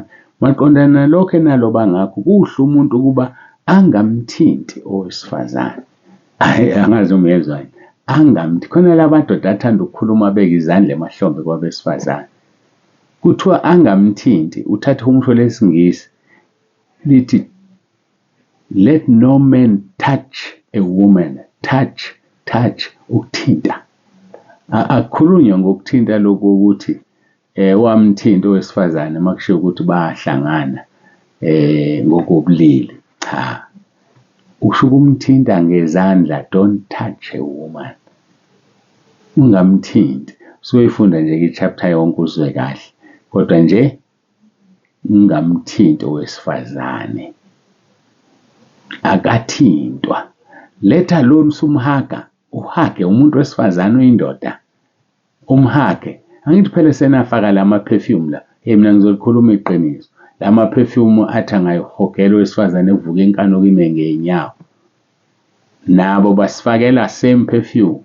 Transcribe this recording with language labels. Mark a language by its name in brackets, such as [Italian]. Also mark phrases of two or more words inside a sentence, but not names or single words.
[North Ndebele] Maqondana nalokho enaloba ngakho kuhle umuntu ukuba angamthinti owesifazane. Angazi umyezwa yini. Angamthi. Khona labadoda athanda ukukhuluma beka izandla emahlombe kwabesifazane. Kuthiwa angamthinti. Uthatha umusho lesingisi lithi [English] let no man touch a woman. [North Ndebele] Touch ukuthinta. Akukhulunywa ngokuthinta lokho ukuthi wamthinta owesifazane makushiwo ukuthi bahlangana ngokobulili. Cha. Usho ukumthinta ngezandla, [English] don't touch a woman. [North Ndebele] Ungamthinti. Soyifunda nje i-chapter yonke uzwe kahle. Kodwa nje ungamthinti owesifazane. Akathintwa. [English] Let alone sumhaga. [North Ndebele] Uhage umuntu wesifazane oyindoda. Umhage. Angithi phela senafaka lama perfume la. Mina ngizolikhuluma iqiniso. Lama perfume athi angayihogela owesifazane evuka enkano kime ngeenyawo. Nabo basifakela [English] same perfume.